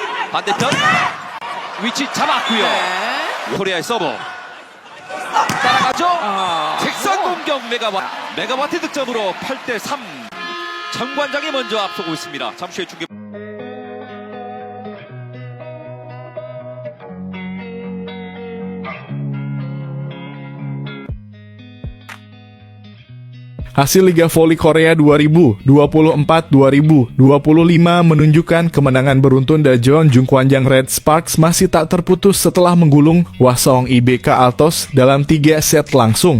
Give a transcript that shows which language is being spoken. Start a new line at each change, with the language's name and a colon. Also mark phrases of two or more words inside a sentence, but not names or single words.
Korean: 반대편 위치 잡았고요. 코리아의 서브 따라가죠. 객선 공격 메가와트 득점으로 8대3. 정관장이 먼저 앞서고 있습니다. 잠시 후에 중계.
Indonesian: Hasil Liga Voli Korea 2024-2025 menunjukkan kemenangan beruntun Daejeon Jungkwanjang Red Sparks masih tak terputus setelah menggulung Hwaseong IBK Altos dalam 3 set langsung.